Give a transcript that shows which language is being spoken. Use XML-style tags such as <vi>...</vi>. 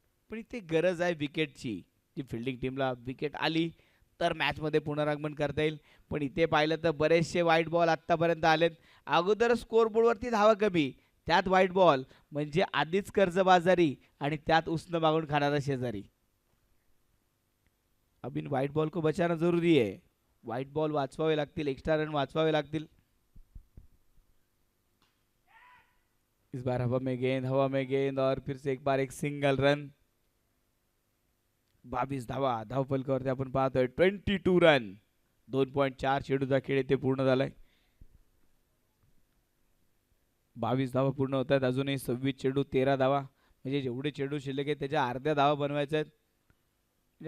<mr>पण इथे गरज आहे विकेटची. जी फिल्डिंग टीमला विकेट आली तर मॅचमध्ये पुनरागमन करता येईल. पण इथे पाहिलं तर बरेचसे वाईट बॉल आत्तापर्यंत आलेत. अगोदर स्कोरबोर्डवरती धावा कमी, त्यात वाईट बॉल म्हणजे आधीच कर्जबाजारी आणि त्यात उसनं मागून खाणारा शेजारी.</mr> <hi>अबिन व्हाइट बॉल को बचाना जरूरी है.</hi> <mr>व्हाइट बॉल वाचवावे लागतील, एक्स्ट्रा रन वाचवावे लागतील.</mr> <hi>इस बार हवा में गेंद और फिर से एक सिंगल रन.</hi> <mr>22 धावा धावफलकावरती आपण पाहतोय. 22 रन. 2.4 चेंडूचा खेळ इथे पूर्ण झालाय. 22 धावा पूर्ण होत आहेत. अजूनही 26 चेंडू 13 धावा, म्हणजे जेवढे चेंडू शिल्लक आहेत त्याच्या अर्ध्या धावा बनवायच्या आहेत.</mr>